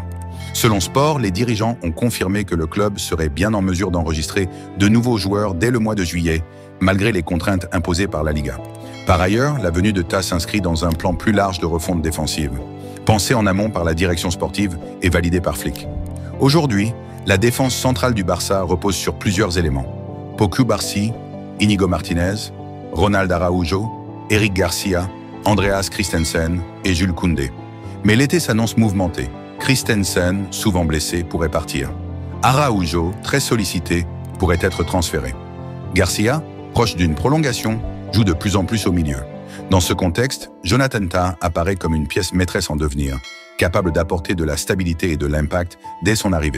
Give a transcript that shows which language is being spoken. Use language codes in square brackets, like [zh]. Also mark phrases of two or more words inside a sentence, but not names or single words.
[fr] Selon Sport, les dirigeants ont confirmé que le club serait bien en mesure d'enregistrer de nouveaux joueurs dès le mois de juillet, malgré les contraintes imposées par la Liga. Par ailleurs, la venue de Tah s'inscrit dans un plan plus large de refonte défensive, pensé en amont par la direction sportive et validé par Flick. Aujourd'hui, la défense centrale du Barça repose sur plusieurs éléments. Pau Cubarsí, Íñigo Martínez, Ronald Araujo, Eric Garcia, Andreas Christensen et Jules Koundé. Mais l'été s'annonce mouvementé. Christensen, souvent blessé, pourrait partir. Araujo, très sollicité, pourrait être transféré. Garcia, proche d'une prolongation, joue de plus en plus au milieu. Dans ce contexte, Jonathan Tah apparaît comme une pièce maîtresse en devenir, capable d'apporter de la stabilité et de l'impact dès son arrivée.